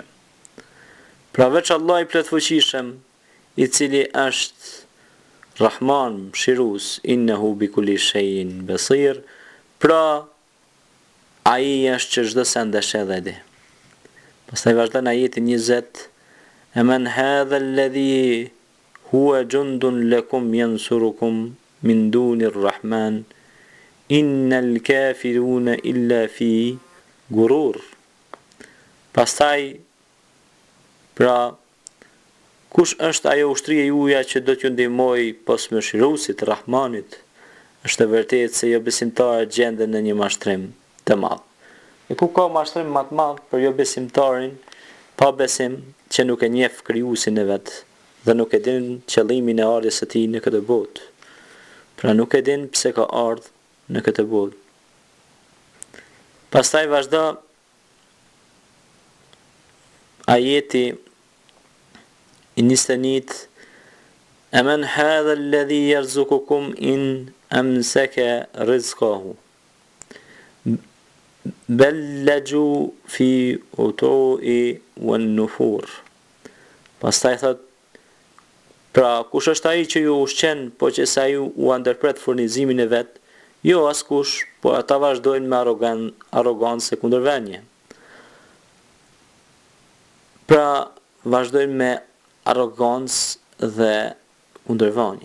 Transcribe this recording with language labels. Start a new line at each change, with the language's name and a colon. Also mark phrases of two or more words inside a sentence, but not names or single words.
Albanian: Pra veç Allahi plotfuqishëm, i cili është Rahman, mëshirues,
Arabic: إنه بكل شيء بصير,
Albanian: pra ai është që çdo send e sheh dhe di. Pastaj vazhdon ajeti 20
Arabic: أمن هذا الذي هو جند لكم ينصركم من دون الرحمن إن الكافرون إلا في غرور.
Albanian: Pastaj pra kush është ajo ushtria juaja që do t'ju ndihmoj pos mëshiruesit Rahmanit? Është e vërtetë se jo besimtarët gjenden në një mashtrim të madh. E ku ka mashtrim më të madh për jo besimtarin, pa besim që nuk e njeh krijuesin e vet dhe nuk e din qëllimin e ardhjes së tij në këtë botë. Pra nuk e din pse ka ardhur në këtë botë. Pastaj vazhdo ajeti i 21
Arabic: أمن هذا الذي يرزقكم إن أمسك رزقه بل لجوا في عتو ونفور.
Albanian: Pastaj thot pra kush është ai që ju ushqen po që sa ju u ndërpret furnizimin e vet, jo askush, po ata vazhdojnë me arrogancë kundërvënie. Pra vazhdojnë me arrogancë dhe kundërvënie.